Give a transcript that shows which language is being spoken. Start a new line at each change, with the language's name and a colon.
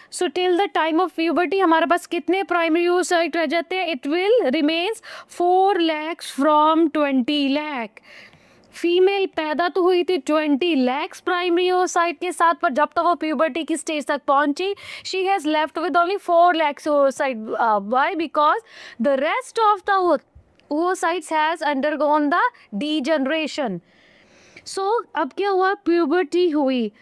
English: So till the time of puberty
Hindi: हमारे पास कितने primary oocyte रह जाते हैं,
English: it will remains 4 lakhs from 20 lakh.
Hindi: Female पैदा तो हुई थी 20 lakhs प्राइमरी oocyte के साथ, पर जब तक वो प्यूबर्टी की स्टेज तक पहुंची,
English: She has left with only 4 lakhs oocyte. Why? Because the rest of the oocytes has undergone the degeneration.
Hindi: So अब क्या हुआ, प्यूबर्टी हुई.